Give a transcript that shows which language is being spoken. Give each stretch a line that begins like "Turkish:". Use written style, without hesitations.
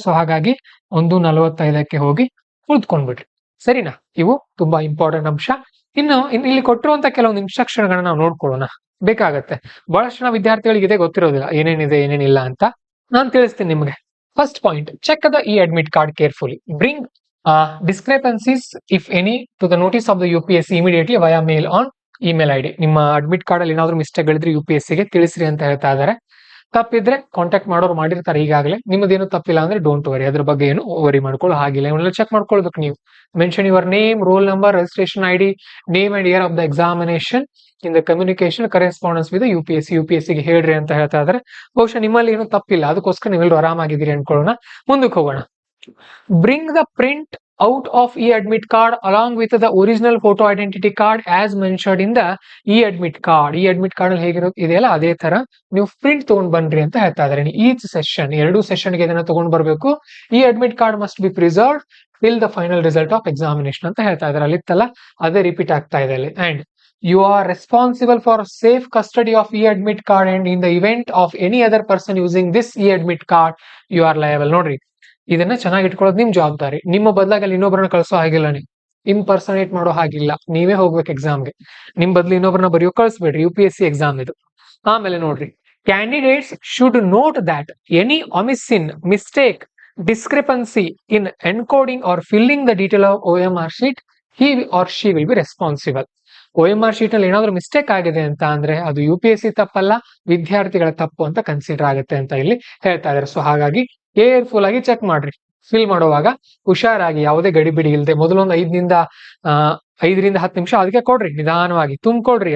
Kannada: So ಹಾಗಾಗಿ 1:45ಕ್ಕೆ ಹೋಗಿ ಕೂತ್ಕೊಂಡ್ಬಿಡ್ರಿ. ಸರಿನಾ? ಇವು ತುಂಬಾ ಇಂಪಾರ್ಟೆಂಟ್ ಅಂಶ. ಇನ್ನು ಇಲ್ಲಿ ಕೊಟ್ಟಿರುವಂತ ಕೆಲವೊಂದು ಇನ್ಸ್ಟ್ರಕ್ಷನ್ ಗಳನ್ನ ನಾವು ನೋಡ್ಕೊಳ್ಳೋಣ, ಬೇಕಾಗತ್ತೆ. ಬಹಳಷ್ಟು ಜನ ವಿದ್ಯಾರ್ಥಿಗಳಿಗೆ ಇದೇ ಗೊತ್ತಿರೋದಿಲ್ಲ, ಏನೇನಿದೆ ಏನೇನಿಲ್ಲ ಅಂತ. ನಾನು ತಿಳಿಸ್ತೀನಿ ನಿಮ್ಗೆ.
English: First point, check the admit card carefully. Bring discrepancies if any to the notice of the UPSC immediately via mail on email ID.
Kannada: ನಿಮ್ಮ ಅಡ್ಮಿಟ್ ಕಾರ್ಡ್ ಅಲ್ಲಿ ಏನಾದ್ರು ಮಿಸ್ಟೇಕ್ ಗಳಿದ್ರೆ UPSC ಗೆ ತಿಳಿಸ್ರಿ ಅಂತ ಹೇಳ್ತಾ ಇದ್ದಾರೆ. ತಪ್ಪಿದ್ರೆ ಕಾಂಟ್ಯಾಕ್ಟ್ ಮಾಡೋರು ಮಾಡಿರ್ತಾರೆ ಈಗಾಗಲೇ. ನಿಮ್ಮದೇನು ತಪ್ಪಿಲ್ಲ ಅಂದ್ರೆ ಡೋಂಟ್ ವರಿ, ಅದ್ರ ಬಗ್ಗೆ ಏನು ವರಿ ಮಾಡ್ಕೊಳ್ಳೋ ಹಾಗಿಲ್ಲ. ಇವನ್ನೆಲ್ಲ ಚೆಕ್ ಮಾಡ್ಕೊಳ್ಬೇಕು ನೀವು.
English: mention your name, roll number, registration ID, name and year of the examination in the communication correspondence with UPSC ಗೆ
Kannada: ಹೇಳ್ರಿ ಅಂತ ಹೇಳ್ತಾ ಇದಾರೆ. ಬಹುಶಃ ನಿಮ್ಮಲ್ಲಿ ಏನು ತಪ್ಪಿಲ್ಲ, ಅದಕ್ಕೋಸ್ಕರ ನೀವೆಲ್ಲರೂ ಆರಾಮಾಗಿದ್ದೀರಿ ಅನ್ಕೊಳ್ಳೋಣ. ಮುಂದಕ್ಕೆ ಹೋಗೋಣ.
English: Bring the print out of admit card along with the original photo identity card as mentioned in the admit card.
Kannada: admit card ಅಲ್ಲಿ ಇದೆಯಲ್ಲ ಅದೇ ತರ ನೀವು ಪ್ರಿಂಟ್ ತಗೊಂಡ್ ಬನ್ರಿ ಅಂತ ಹೇಳ್ತಾ ಇದಾರೆ. ಈಚ್ ಸೆಷನ್, 2 ಸೆಷನ್ಗೆ ಇದನ್ನ ತಗೊಂಡ್ ಬರ್ಬೇಕು.
English: admit card must be preserved till the final result of examination
Kannada: ಅಂತ ಹೇಳ್ತಾ ಇದಾರೆ. ಅಲ್ಲಿ ಇತ್ತಲ್ಲ ಅದೇ ರಿಪೀಟ್ ಆಗ್ತಾ ಇದೆ ಅಲ್ಲಿ.
English: And you are responsible for safe custody of admit card and in the event of any other person using this admit card you are liable.
Kannada: ನೋಡ್ರಿ, ಇದನ್ನ ಚೆನ್ನಾಗಿ ಇಟ್ಕೊಳ್ಳೋದು ನಿಮ್ ಜವಾಬ್ದಾರಿ. ನಿಮ್ಮ ಬದಲಾಗಿ ಅಲ್ಲಿ ಇನ್ನೊಬ್ಬರನ್ನ ಕಳಿಸೋ ಹಾಗಿಲ್ಲ, ನೀವು ಇಂಪರ್ಸನೇಟ್ ಮಾಡೋ ಹಾಗಿಲ್ಲ. ನೀವೇ ಹೋಗ್ಬೇಕು ಎಕ್ಸಾಮ್ಗೆ. ನಿಮ್ ಬದಲು ಇನ್ನೊಬ್ಬರನ್ನ ಬರೆಯೋ ಕಳಿಸ್ಬೇಡ್ರಿ. UPSC ಎಕ್ಸಾಮ್ ಇದು. ಆಮೇಲೆ ನೋಡ್ರಿ,
English: Candidates should note that any omission, mistake, discrepancy in encoding or filling the detail of OMR sheet, he or she will be responsible.
Kannada: OMR sheet ಅಲ್ಲಿ ಏನಾದ್ರು ಮಿಸ್ಟೇಕ್ ಆಗಿದೆ ಅಂತ ಅಂದ್ರೆ ಅದು UPSC ತಪ್ಪಲ್ಲ, ವಿದ್ಯಾರ್ಥಿಗಳ ತಪ್ಪು ಅಂತ ಕನ್ಸಿಡರ್ ಆಗುತ್ತೆ ಅಂತ ಇಲ್ಲಿ ಹೇಳ್ತಾ ಇದಾರೆ. ಸೊ ಹಾಗಾಗಿ ಕೇರ್ಫುಲ್ ಆಗಿ ಚೆಕ್ ಮಾಡ್ರಿ. ಫಿಲ್ ಮಾಡುವಾಗ ಹುಷಾರಾಗಿ, ಯಾವುದೇ ಗಡಿಬಿಡಿ ಇಲ್ಲದೆ ಮೊದಲೊಂದು 5ರಿಂದ 10 ನಿಮಿಷ ಅದಕ್ಕೆ ಕೊಡ್ರಿ, ನಿಧಾನವಾಗಿ ತುಂಬ್ಕೊಡ್ರಿ.